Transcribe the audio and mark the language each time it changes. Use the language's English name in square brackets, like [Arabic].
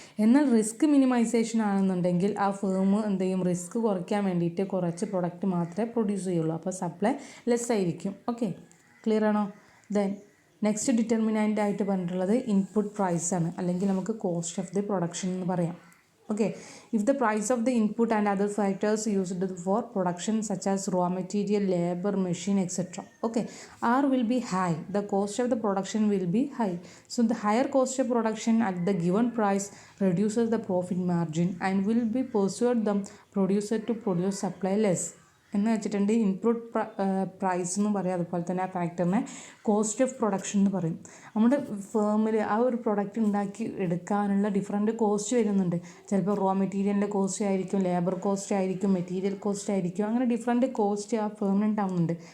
[Malayalam] എന്നാൽ risk minimisation ആണെന്നുണ്ടെങ്കിൽ ആ ഫേം എന്ത് ചെയ്യും, റിസ്ക് കുറയ്ക്കാൻ വേണ്ടിയിട്ട് കുറച്ച് പ്രൊഡക്റ്റ് മാത്രമേ പ്രൊഡ്യൂസ് ചെയ്യുള്ളൂ, അപ്പോൾ സപ്ലൈ ലെസ് ആയിരിക്കും. ഓക്കെ, ക്ലിയർ ആണോ? ദെൻ നെക്സ്റ്റ് ഡിറ്റർമിനൻ്റ് ആയിട്ട് പറഞ്ഞിട്ടുള്ളത് ഇൻപുട്ട് പ്രൈസ് ആണ്, അല്ലെങ്കിൽ നമുക്ക് കോസ്റ്റ് ഓഫ് ദി പ്രൊഡക്ഷൻ എന്ന് പറയാം. [English] Okay, if the price of the input and other factors used for production such as raw material, labor, machine, etc. Okay, R will be high, the cost of the production will be high. So the higher cost of production at the given price reduces the profit margin and will be persuade the producer to produce supply less. [Malayalam] എന്ന് വെച്ചിട്ടുണ്ട് input price എന്ന് പറയും, അതുപോലെ തന്നെ ആ ഫാക്ടറിനെ cost of production എന്ന് പറയും. നമ്മുടെ ഫേമിൽ ആ ഒരു പ്രൊഡക്റ്റ് ഉണ്ടാക്കി എടുക്കാനുള്ള ഡിഫറെൻറ്റ് കോസ്റ്റ് വരുന്നുണ്ട്. ചിലപ്പോൾ റോ മെറ്റീരിയലിൻ്റെ കോസ്റ്റ് ആയിരിക്കും, ലേബർ കോസ്റ്റ് ആയിരിക്കും, മെറ്റീരിയൽ കോസ്റ്റ് ആയിരിക്കും, അങ്ങനെ ഡിഫറെൻറ്റ് കോസ്റ്റ് ആ ഫേമിന് ഉണ്ടാവുന്നുണ്ട്.